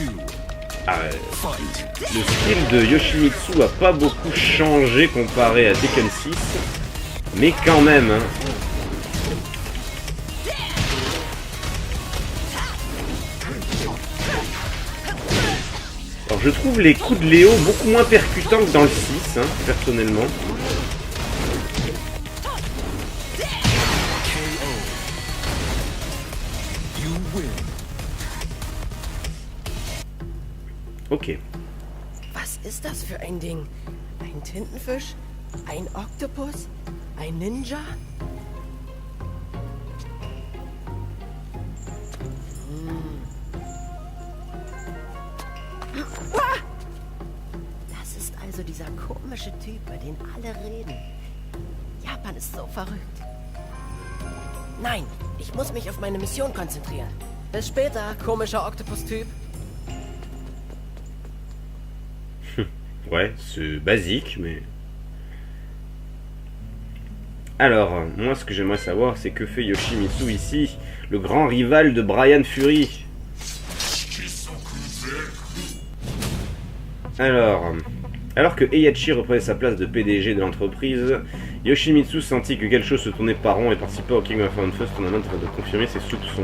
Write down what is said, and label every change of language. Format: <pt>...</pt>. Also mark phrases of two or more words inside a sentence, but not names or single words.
<fr>Ah, le style de Yoshimitsu a pas beaucoup changé comparé à Tekken 6, mais quand même, hein. Alors je trouve les coups de Léo beaucoup moins percutants que dans le 6, hein, personnellement. Ok.</fr> <de>Was ist das für ein Ding? Ein Tintenfisch? Ein Oktopus? Ein Ninja? Das ist also dieser komische Typ, über den alle reden. Japan ist so verrückt. Nein, ich muss mich auf meine Mission konzentrieren. Bis später, komischer Oktopus-Typ.</de> <fr>Ouais, c'est basique, mais... Alors, moi ce que j'aimerais savoir, c'est que fait Yoshimitsu ici, le grand rival de Brian Fury. Alors que Heihachi reprenait sa place de PDG de l'entreprise, Yoshimitsu sentit que quelque chose se tournait par rond et participa au King of First Tournament afin de confirmer ses soupçons.</fr>